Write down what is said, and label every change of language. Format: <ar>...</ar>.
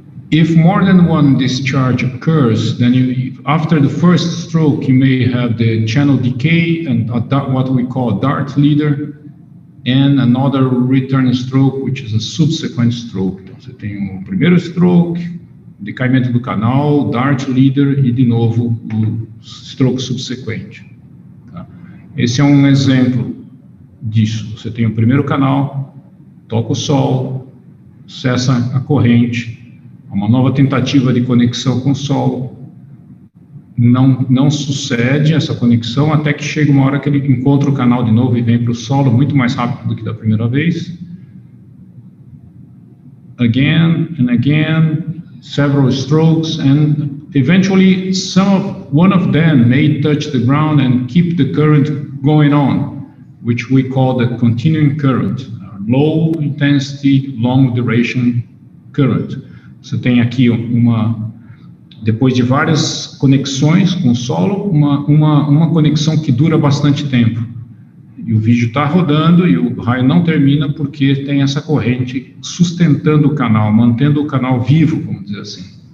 <en>If more than one discharge occurs, then after the first stroke, you may have the channel decay and what we call a dart leader, and another return stroke, which is a subsequent stroke.</en> <pt>Então, você tem o primeiro stroke, decaimento do canal, dart leader e, de novo, o stroke subsequente. Tá? Esse é um exemplo disso. Você tem o primeiro canal, toca o solo, cessa a corrente, uma nova tentativa de conexão com o solo, não sucede essa conexão até que chega uma hora que ele encontra o canal de novo e vem para o solo muito mais rápido do que da primeira vez.</pt> <en>Again and again, several strokes, and eventually one of them may touch the ground and keep the current going on, which we call the continuing current, low intensity, long duration current.</en> <pt>Você tem aqui depois de várias conexões com o solo, uma conexão que dura bastante tempo. E o vídeo está rodando e o raio não termina porque tem essa corrente sustentando o canal, mantendo o canal vivo, vamos dizer assim.</pt>